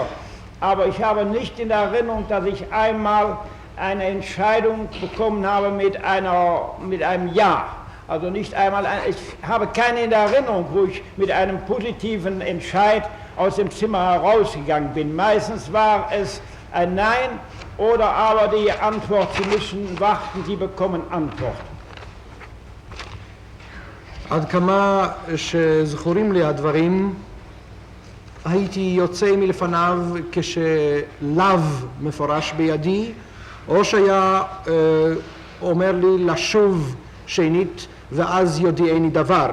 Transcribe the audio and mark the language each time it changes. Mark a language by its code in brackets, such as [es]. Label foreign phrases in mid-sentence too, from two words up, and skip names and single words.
[de] Aber ich habe nicht in der Erinnerung, dass ich einmal eine Entscheidung bekommen habe mit einem Ja. Also nicht einmal, ich habe keine in der Erinnerung, wo ich mit einem positiven Entscheid aus dem Zimmer herausgegangen bin. Meistens war es ein Nein oder aber die Antwort, Sie müssen warten, Sie bekommen Antwort. [he] עד כמה שזכורים לי הדברים, הייתי יוצא מלפניו כשלאו מפורש בידי, או שהיה אומר לי לשוב שנית ואז יודיעני דבר.